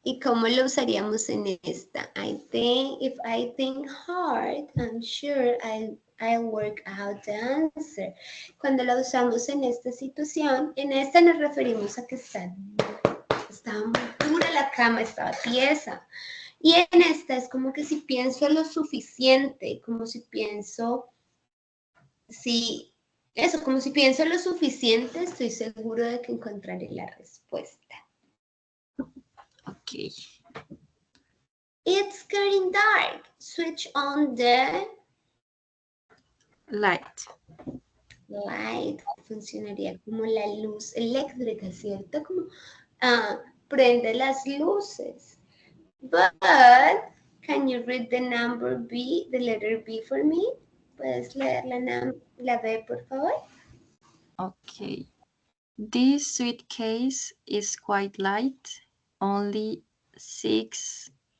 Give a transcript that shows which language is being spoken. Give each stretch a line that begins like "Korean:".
Spanish: ¿Y cómo lo usaríamos en esta?
English: If I think hard, I'm sure I'll work out the answer.
Spanish: Cuando la usamos en esta situación, en esta nos referimos a que estaba muy dura la cama, estaba tiesa. Y en esta es como que si pienso lo suficiente, como si pienso, como si pienso lo suficiente, estoy seguro de que encontraré la respuesta.
English: Okay. It's getting dark. Switch on the light. Light.
Spanish: Funcionaría como la luz eléctrica, ¿cierto? Como prende las luces.
English: But, can you read the number B, the letter B for me?
Spanish: ¿Puedes leer la B, por favor?
English: Okay. This suitcase is quite light, only 6